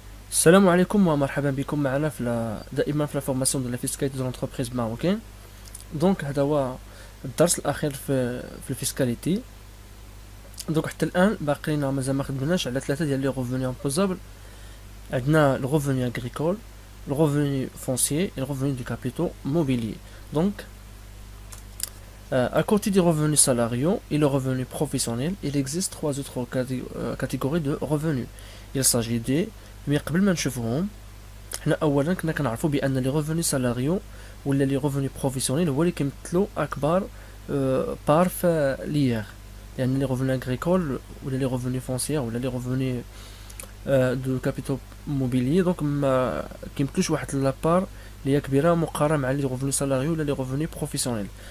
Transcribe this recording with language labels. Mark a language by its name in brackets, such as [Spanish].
[Arabic] السلام عليكم ومرحبا بكم معنا دائما في الفورماسيون دو لا فيسكاليتي دو لونتربريز ماروكين. دونك هذا هو الدرس الاخير في الفيسكاليتي. دونك حتى الان باقينا مازال ما خدمناش على ثلاثه ديال لي روفوني امبوزابل. عندنا الروفوني اغريكول، الروفوني فونسيي [French] et le revenu du capitaux mobilier. Donc à côté des revenus salariaux et le revenu professionnel, il existe trois autres catégories de revenus. Il s'agit des [Arabic] مي قبل ما نشوفوهم حنا اولا كنا كنعرفوا بان لي ريفوني سالاريو ولا لي ريفوني بروفيسيونيل هو اللي كيمثلوا اكبر بار في ليير، يعني لي ريفوني اغريكول ولا لي ريفوني فونسيير ولا لي ريفوني دو كابيتال موبيليي، دونك ما كيمثلوش واحد لابار اللي هي كبيره مقارنه مع لي ريفوني سالاريو ولا لي ريفوني بروفيسيونيل.